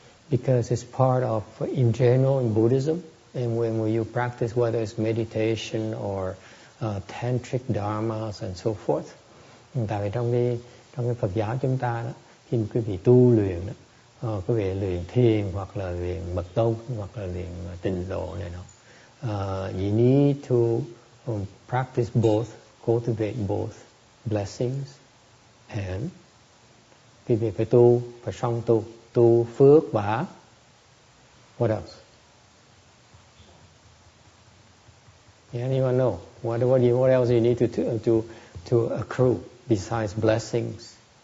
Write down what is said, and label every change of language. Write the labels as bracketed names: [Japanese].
[English] Because it's part of, in general, in Buddhism, and when you practice, whether it's meditation or tantric dharmas and so forth. [Vietnamese] Tại vì trong cái Phật giáo chúng ta đó, khi quý vị tu luyện đó, quý vị luyện thiền hoặc là luyện mật tông hoặc là luyện tịnh độ này nọ, [English] you need to practice both, cultivate both blessings and [Vietnamese] quý vị phải song tu phước và [English] what else? Yeah, anyone know what else you need to accrue besides blessings?